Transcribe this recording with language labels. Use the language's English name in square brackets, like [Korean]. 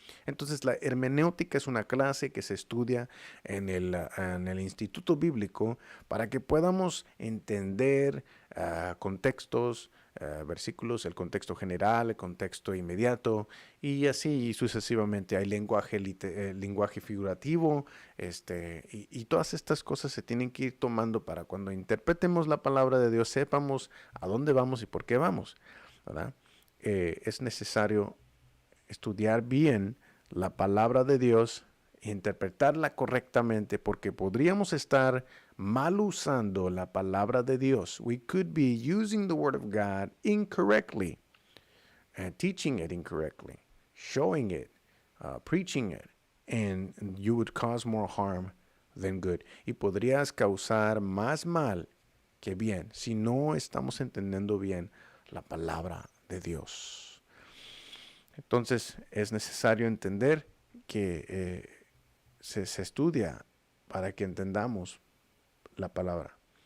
[Spanish] Entonces, la hermenéutica es una clase que se estudia en el Instituto Bíblico para que podamos entender contextos, versículos, el contexto general, el contexto inmediato, y así sucesivamente. Hay lenguaje figurativo, y todas estas cosas se tienen que ir tomando para cuando interpretemos la palabra de Dios, sepamos a dónde vamos y por qué vamos, ¿verdad? Es necesario estudiar bien la palabra de Dios e interpretarla correctamente, porque podríamos estar mal usando la palabra de Dios. [English] We could be using the word of God incorrectly, teaching it incorrectly, showing it, preaching it, and you would cause more harm than good. [Spanish] Y podrías causar más mal que bien si no estamos entendiendo bien la palabra de Dios. Entonces es necesario entender que se estudia para que entendamos la palabra.